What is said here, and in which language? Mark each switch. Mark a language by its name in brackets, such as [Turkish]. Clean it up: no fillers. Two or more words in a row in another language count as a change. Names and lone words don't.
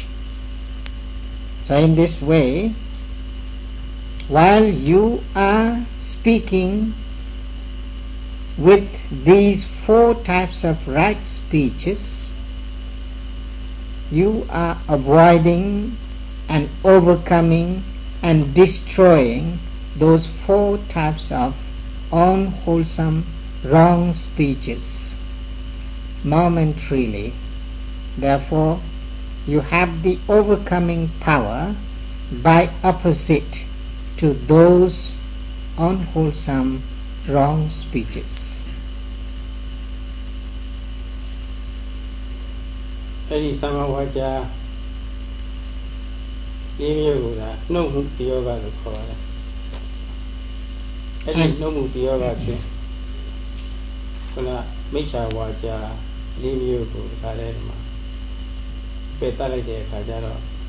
[English] So in this way, while you are speaking with these four types of right speeches, you are avoiding and overcoming and destroying those four types of unwholesome wrong speeches momentarily. Therefore, you have the overcoming power by opposite to those unwholesome wrong speeches. [Burmese] အဲ့ဒီသမဝါကြလေးမျိုးကိုသာနှုတ်မှုတယောဂလို့ခေါ်ပါတယ်အဲ့ဒီနှုတ်မှုတယောဂဖြင့်ခုနမိစ္ဆာဝါကြလေးမျိုးကိုဒါလည်းဒီမှာပယ်တတ်လိုက်တဲ့အခါကျတော့